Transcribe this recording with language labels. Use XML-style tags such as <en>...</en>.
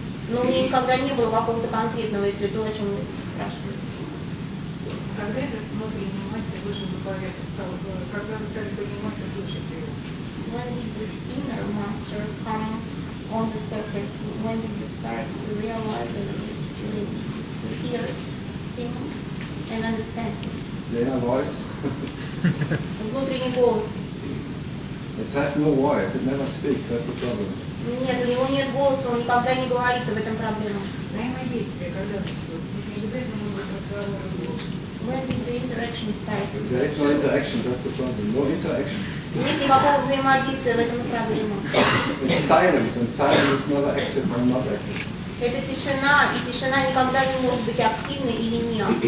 <ru>Но у меня никогда не было какого-то конкретного, если то, о чем вы спрашиваете. Когда вы стали понимать, что</ru> <en>when did the inner master come on the surface? When did you start to realize and to hear him and understand him? Yeah, voice.</en> <ru>Внутренний голос.</ru> <en>It has no voice, it never speaks, that's the problem.</en> <ru>Нет, у него нет голоса, он никогда не говорит, об этом проблема.</ru> <en>When did the interaction start? There is no interaction, that's the problem. No interaction.</en> <ru>Нет никакого взаимодействия, в этом проблема.</ru> <en>It's silence, and silence is never active or not active.</en> <ru>Это тишина, и тишина никогда не может быть активной или нет.</ru>